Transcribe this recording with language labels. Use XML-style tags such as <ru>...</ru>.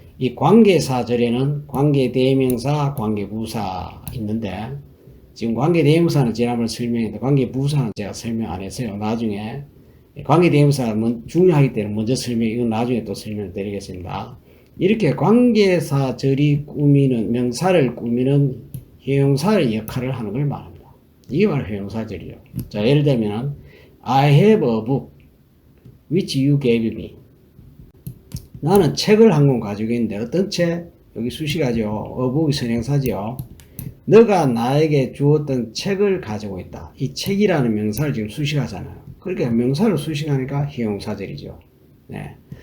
<ko>이 관계사절에는 관계대명사, 관계부사 있는데 지금 관계대명사는 지난번에 설명했는데 관계부사는 제가 설명 안 했어요. 나중에 관계대명사가 중요하기 때문에 먼저 이건 나중에 또 설명드리겠습니다. 이렇게 관계사절이 꾸미는 명사를 꾸미는 형용사의 역할을 하는 걸 말합니다. 이게 바로 형용사절이요. 자, 예를 들면</ko> <en>I have a book which you gave me.</en> <ko>나는 책을 한 권 가지고 있는데 어떤 책? 여기 수식하죠.</ko> <en>a book</en> <ko>이 선행사죠. 너가 나에게 주었던 책을 가지고 있다. 이 책이라는 명사를 지금 수식하잖아요. 그러니까 명사를 수식하니까 형용사절이죠. 네.</ko>